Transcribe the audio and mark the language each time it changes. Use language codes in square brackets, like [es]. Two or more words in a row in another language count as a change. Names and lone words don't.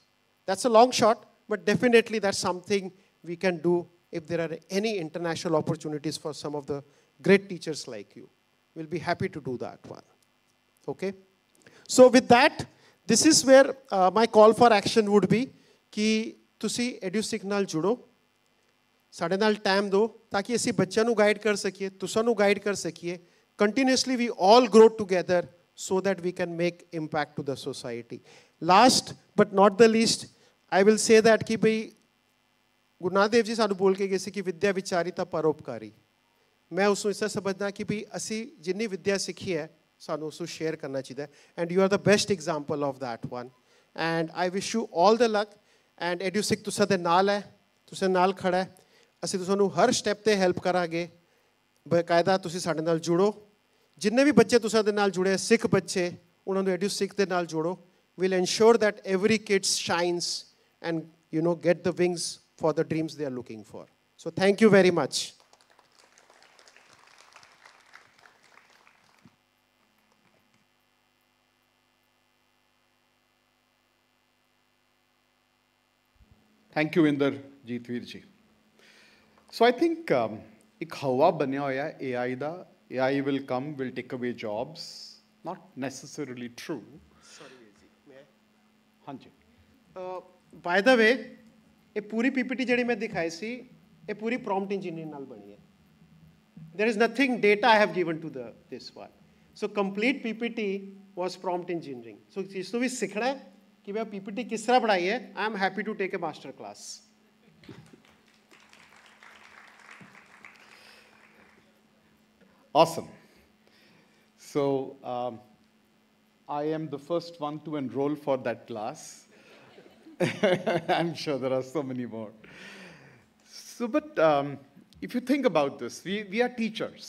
[en] That's a long shot, but definitely that's something we can do if there are any international opportunities for some of the great teachers like you. We'll be happy to do that one. Okay? So with that, this is where my call for action would be [pa] ਕਿ ਤੁਸੀਂ EDUSIKH ਨਾਲ ਜੁੜੋ, ਸਾਡੇ ਨਾਲ ਟਾਈਮ ਦਿਓ ਤਾਂ ਕਿ ਅਸੀਂ ਬੱਚਿਆਂ ਨੂੰ ਗਾਈਡ ਕਰ ਸਕੀਏ, ਤੁਸਾਂ ਨੂੰ ਗਾਈਡ ਕਰ ਸਕੀਏ. [en] Continuously we all grow together so that we can make impact to the society. Last but not the least, I will say that [pa] ਕਿ ਭਈ ਗੁਰੂ ਨਾਨਕ ਦੇਵ ਜੀ ਸਾਨੂੰ ਬੋਲ ਕੇ ਗਏ ਸੀ ਕਿ ਵਿਦਿਆ ਵਿਚਾਰੀ ਤਾਂ ਪਰਉਪਕਾਰੀ. ਮੈਂ ਉਸ ਨੂੰ ਇਸ ਤਰ੍ਹਾਂ ਸਮਝਦਾ ਕਿ ਭਈ ਅਸੀਂ ਜਿੰਨੀ ਵਿਦਿਆ ਸਿੱਖੀ ਹੈ ਸਾਨੂੰ ਉਸ ਨੂੰ ਸ਼ੇਅਰ ਕਰਨਾ ਚਾਹੀਦਾ ਹੈ. [en] And you are the best example of that one. And I wish you all the luck. [pa] ਐਂਡ EDUSIKH ਤੁਸਾਂ ਦੇ ਨਾਲ ਹੈ, ਤੁਸਾਂ ਨਾਲ ਖੜਾ ਹੈ. ਅਸੀਂ ਤੁਹਾਨੂੰ ਹਰ ਸਟੈਪ 'ਤੇ ਹੈਲਪ ਕਰਾਂਗੇ. ਬਕਾਇਦਾ ਤੁਸੀਂ ਸਾਡੇ ਨਾਲ ਜੁੜੋ. ਜਿੰਨੇ ਵੀ ਬੱਚੇ ਤੁਸਾਂ ਦੇ ਨਾਲ ਜੁੜੇ, ਸਿੱਖ ਬੱਚੇ, ਉਹਨਾਂ ਨੂੰ EDUSIKH ਦੇ ਨਾਲ ਜੋੜੋ. [en] We'll ensure that every kid shines and, you know, get the wings for the dreams they are looking for. So thank you very much. Thank you, Inderjeet Veer ji. So I think [pa] ਇੱਕ ਹਵਾ ਬਣਿਆ ਹੋਇਆ AI ਦਾ. [en] AI will come, will take away jobs. Not necessarily true. Sorry, [hi] हाँ जी. [en] By the way, [hi] ये पूरी [pa] PPT ਜਿਹੜੀ ਮੈਂ ਦਿਖਾਈ ਸੀ, ਇਹ ਪੂਰੀ [en] prompt engineering [pa] ਨਾਲ ਬਣੀ ਹੈ. [en] There is nothing data I have given to this one. So complete PPT was prompt engineering. [pa] So ਇਸ ਤੋਂ ਵੀ ਸਿੱਖਣਾ ਹੈ ਕਿ ਮੈਂ PPT ਕਿਸ ਤਰ੍ਹਾਂ ਬਣਾਈ ਹੈ. [en] I am happy to take a master class. Awesome. So I am the first one to enroll for that class. I'm sure there are so many more. So, but if you think about this, we are teachers.